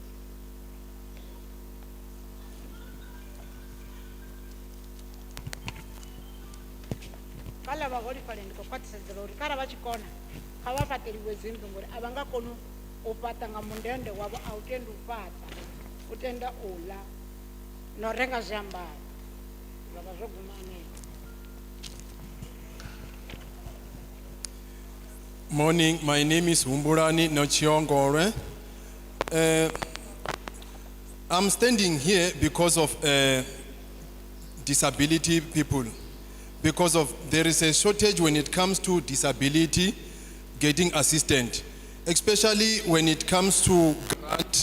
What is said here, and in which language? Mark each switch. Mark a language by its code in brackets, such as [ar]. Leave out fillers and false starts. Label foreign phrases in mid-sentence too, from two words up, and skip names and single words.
[ve] Khala vhaholefhali ndi khou khwaṱhisedzela uri kharali vha tshi kona kha vha fhaṱeliwe dzinnḓu ngori a vha nga koni u fhaṱa nga mundende wavho, a u tendi u fhaṱa, u tenda u ḽa na u renga zwiambaro. Zwa vha zwo guma hanefho. [en] Morning, my name is Humbulani Nochiongorwe. I'm standing here because of disability people. Because of there is a shortage when it comes to disability getting assistance, especially when it comes to grant,